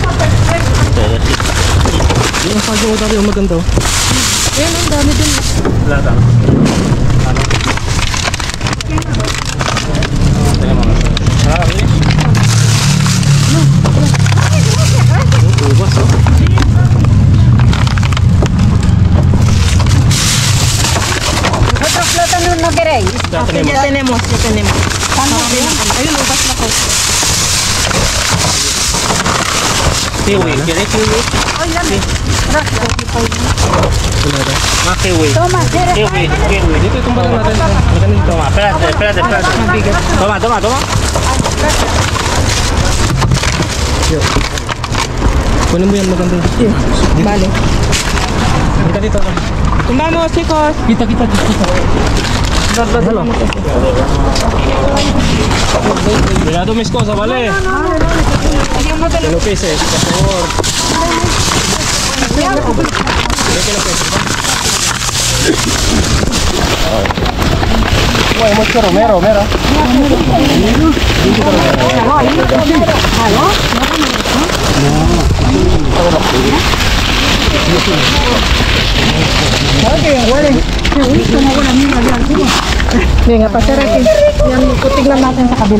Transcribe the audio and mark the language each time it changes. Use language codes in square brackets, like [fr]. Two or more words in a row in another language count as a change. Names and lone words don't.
[tl] Yung saging mo tayo maganda oh. Ayan, ang dami din. Lata. Ano? Teka mga. Ubas oh. [es] Otro plátano no queréis. Ya tenemos. [tl] Ayun, ubas na ko. [es] Kiwi. ¿Quieres kiwi? Ay, dame. Gracias. Más kiwi. Toma, ¿quieres? Kiwi. [tl] Dito itong balang natin. [es] Toma, espérate. Toma. [tl] Kunin mo yan maganda. [es] Vale. [tl] Kita dito. [es] Vamos, chicos. Kita. Halo. Cuidado mis cosas, ¿vale? Lo peses, por favor. ¿Qué lo peses? Wah, mucho romero, mero. [tl] Hindi nga, pasarap yan, tignan natin sa kabila.